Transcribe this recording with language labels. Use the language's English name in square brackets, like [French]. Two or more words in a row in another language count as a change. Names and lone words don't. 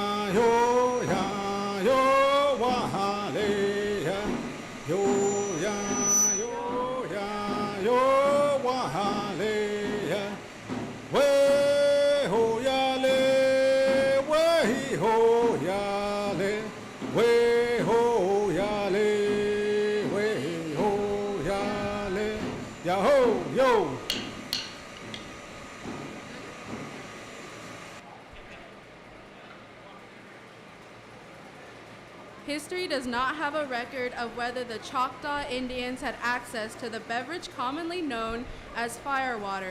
[English] yo ya yo wa le ya yo ya yo ya yo wa le ya we ho ya le we ho ya le we ho ya le we ho ya le ya ho yo. History does not have a record of whether the Choctaw Indians had access to the beverage commonly known as firewater.